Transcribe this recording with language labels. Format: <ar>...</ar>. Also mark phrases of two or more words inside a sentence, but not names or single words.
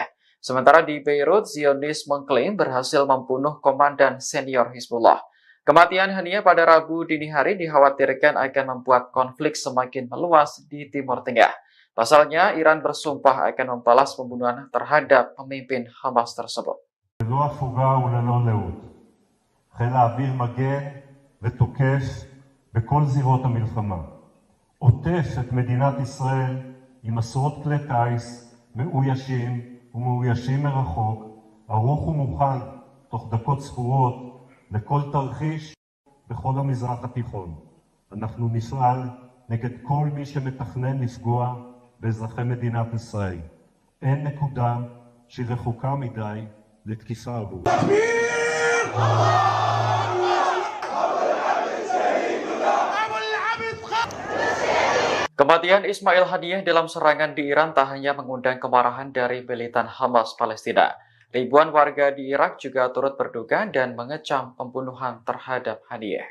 <id>Sementara di Beirut, Zionis mengklaim berhasil membunuh komandan senior Hizbullah. Kematian Haniyeh pada Rabu dini hari dikhawatirkan akan membuat konflik semakin meluas di Timur Tengah. Pasalnya, Iran bersumpah akan membalas pembunuhan terhadap pemimpin Hamas tersebut.</id> <he>ללא הפוגה וללא לאות. חיל האוויר מגן ותוקף בכל זירות המלחמה. עוטף את מדינת ישראל עם עשרות כלי טיס מאוישים ומאוישים מרחוק, ערוך ומוכן תוך דקות ספורות לכל תרחיש בכל המזרח התיכון. אנחנו נפעל נגד כל מי שמתכנן לפגוע באזרחי מדינת ישראל. אין נקודה שהיא רחוקה מדי לתקיפה עבור.</he> <id>Kematian Ismail Haniyeh dalam serangan di Iran tak hanya mengundang kemarahan dari militan Hamas Palestina. Ribuan warga di Irak juga turut berduka dan mengecam pembunuhan terhadap Haniyeh.</id>